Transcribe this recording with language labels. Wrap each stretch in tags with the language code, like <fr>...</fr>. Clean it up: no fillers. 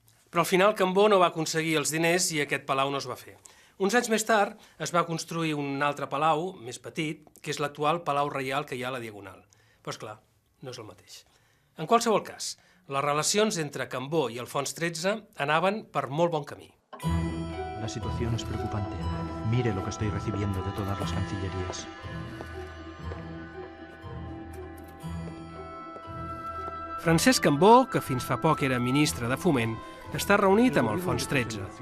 <ca>Però al final Cambó no va aconseguir els diners i aquest palau no es va fer. Uns anys més tard es va construir un altre palau, més petit, que és l'actual Palau Reial que hi ha a la Diagonal. Però, esclar, no és el mateix. En qualsevol cas, les relacions entre Cambó i Alfons XIII anaven per molt bon camí.</ca> <es>La situación es preocupante. Mire lo que estoy recibiendo de todas las cancillerías.</es> <ca>Francesc Cambó, que fins fa poc era ministre de Foment, està reunit amb Alfons XIII.</ca>